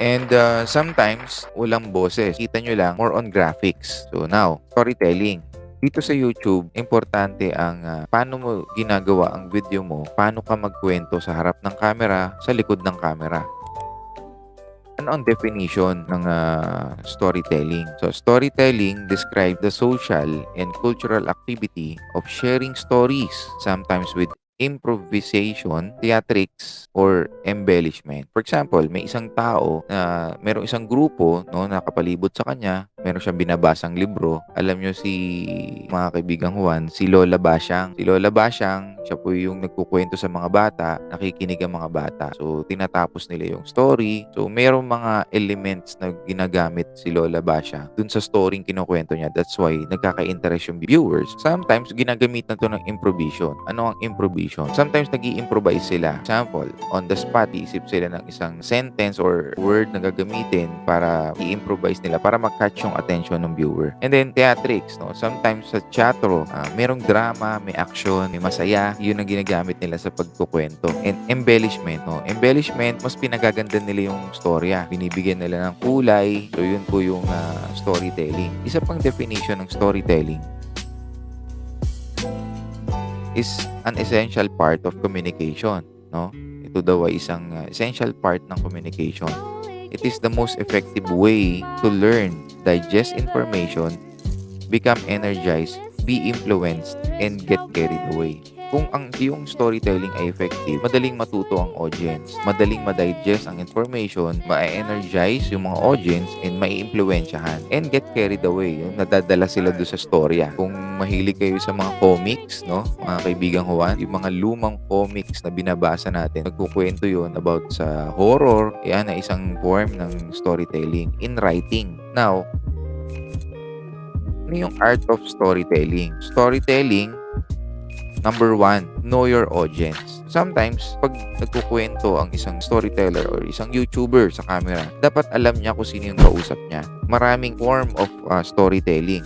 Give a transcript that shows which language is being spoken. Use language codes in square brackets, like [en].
[en] And sometimes, [tl] walang boses. Kita nyo lang, [en] more on graphics. So now, storytelling. [tl] Dito sa YouTube, importante ang paano mo ginagawa ang video mo, paano ka magkwento sa harap ng camera, sa likod ng camera. Ano ang definition ng storytelling? [en] So, storytelling describes the social and cultural activity of sharing stories, sometimes with improvisation, theatrics, or embellishment. [tl] For example, may isang tao na merong isang grupo, no, nakapalibot sa kanya, meron siyang binabasang libro. Alam nyo si mga kaibigang Juan, si Lola Basyang. Si Lola Basyang, siya po yung nagkukwento sa mga bata, nakikinig ang mga bata. So, tinatapos nila yung story. So, merong mga elements na ginagamit si Lola Basyang dun sa story kinukwento niya. [en] That's why [tl] nagkaka-interest yung viewers. Sometimes, ginagamit na to ng improvisation. Ano ang improvisation? Sometimes, nag-i-improvise sila. Example, [en] on the spot, [tl] iisip sila ng isang sentence or word na gagamitin para i-improvise nila, para mag-catch yung attention ng viewer. And then, theatrics, no? Sometimes, sa teatro, merong drama, may action, may masaya. Yun ang ginagamit nila sa pagkukwento. And embellishment, no? Embellishment, mas pinagaganda nila yung storya. Binibigyan nila ng kulay. So, yun po yung storytelling. Isa pang [en] definition ng storytelling is an essential part of communication, no? [tl] Ito daw ay isang essential part ng communication. [en] It is the most effective way to learn, digest information, become energized, be influenced, and get carried away. [tl] Kung ang iyong storytelling ay effective, madaling matuto ang audience, madaling ma-digest ang information, ma-energize yung mga audience, and mai-impluwensyahan, [en] and get carried away. [tl] Yung nadadala sila doon sa storya. Kung mahilig kayo sa mga comics, no, mga kaibigang Juan, yung mga lumang comics na binabasa natin, nagkukwento yun about sa horror, yan ay isang form ng storytelling in writing. Now, ano yung art of storytelling? [en] Storytelling, number 1, know your audience. [tl] Sometimes, pag nagkukwento ang isang storyteller or isang YouTuber sa camera, dapat alam niya kung sino yung kausap niya. Maraming form of storytelling.